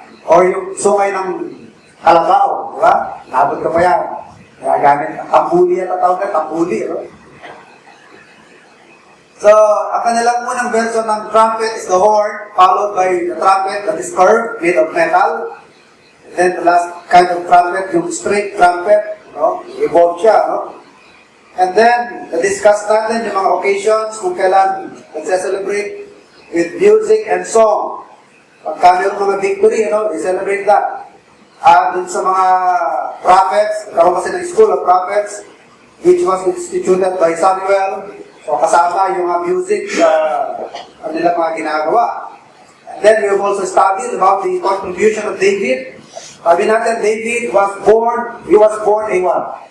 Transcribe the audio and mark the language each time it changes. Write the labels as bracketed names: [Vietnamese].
[Filipino] Or yung sungay ng kalabaw, di ba? Nabot ka pa yan. Kaya gamit, tambuli at tawag na, tambuli, [English] So, ang kanilang unang version ng trumpet is the horn, followed by the trumpet that is curved, made of metal. And then the last kind of trumpet, yung straight trumpet, evolved siya, And then, [Filipino] na-discuss natin yung mga occasions kung kailan nagse-celebrate [English] with music and song. Pagka mayroong mga victory, they celebrate that. [Filipino] dun sa mga prophets, karoon kasi ng School of Prophets, [English] which was instituted by Samuel. [Filipino] So kasama yung music, ang nilang mga ginagawa. [English] And then we have also studied about the contribution of David. Sabi natin, David was born a what?